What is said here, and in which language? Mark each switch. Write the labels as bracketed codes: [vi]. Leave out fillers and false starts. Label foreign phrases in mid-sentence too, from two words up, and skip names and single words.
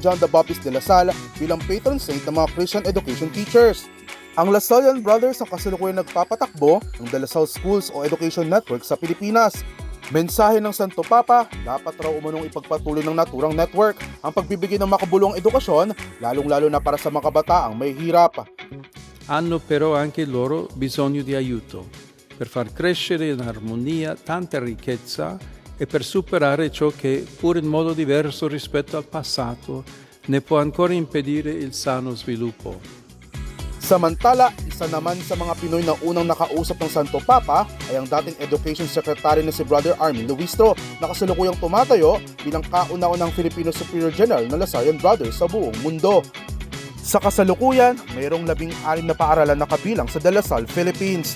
[tl] John the Baptist de La Salle bilang [en] patron saint [tl] ng mga [en] Christian education teachers. [tl] Ang Lasallian Brothers ang kasalukuyang nagpapatakbo ng De La Salle Schools o Education Network sa Pilipinas. Mensahe ng Santo Papa, dapat raw umunong ipagpatuloy ng naturang network ang pagbibigay ng makabuluhang edukasyon, lalong-lalo na para sa mga kabataang may hirap. [it] Hanno però anche loro bisogno di aiuto per far crescere in armonia tanta ricchezza e per superare ciò che, pur in modo diverso rispetto al passato, ne può ancora impedire il sano sviluppo. [tl] Samantala, isa naman sa mga Pinoy na unang nakausap ng Santo Papa ay ang dating [en] Education Secretary [tl] na si Brother Armin Luistro na kasalukuyang tumatayo bilang kauna-unang Filipino Superior General ng Lasallian Brothers sa buong mundo. Sa kasalukuyan, mayroong 16 na paaralan na kabilang sa De La Salle, Philippines.